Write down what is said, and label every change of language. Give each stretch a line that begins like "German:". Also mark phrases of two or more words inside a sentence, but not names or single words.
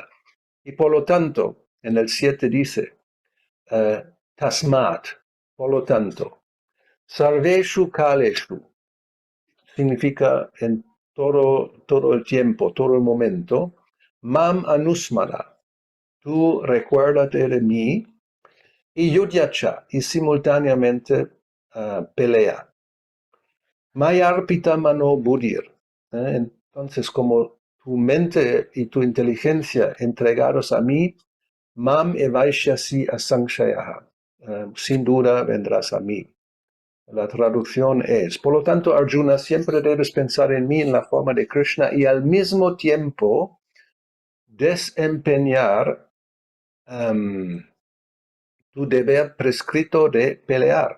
Spanish: Y por lo tanto, en el 7 dice, Tasmat, por lo tanto,
Sanskrit: Sarveshu Kaleshu,
Spanish: significa en todo el tiempo, todo el momento,
Sanskrit: Mam Anusmara,
Spanish: tú recuérdate de mí, y Yudhyacha, y simultáneamente pelea.
Sanskrit: Mayarpita mano buddhir.
Spanish: Entonces, como tu mente y tu inteligencia entregados a mí,
Sanskrit: mam evaishyasi asangshayaha.
Spanish: Sin duda vendrás a mí. La traducción es, por lo tanto, Arjuna, siempre debes pensar en mí en la forma de Krishna y al mismo tiempo desempeñar tu deber prescrito de pelear.